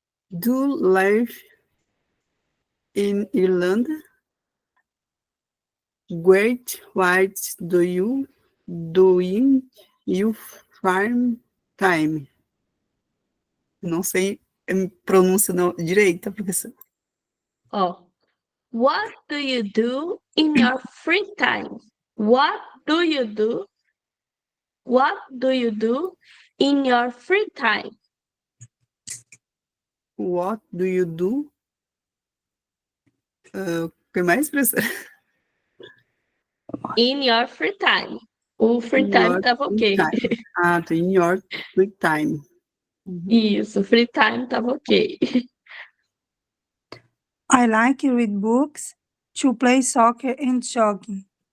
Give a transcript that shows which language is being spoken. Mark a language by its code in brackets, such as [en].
[en] Do you live in Ireland? Great. What do you do in your farm time? [pt] Não sei a pronúncia direita, professor. [en] Oh, what do you do in your free time? What do you do? What do you do in your free time? What do you do? [pt] O que mais, professor? [en] In your free time. [pt] O free time estava ok. [en] Ah, in your free time. [pt] Isso, free time estava ok. [en] I like to read books, to play soccer and jogging.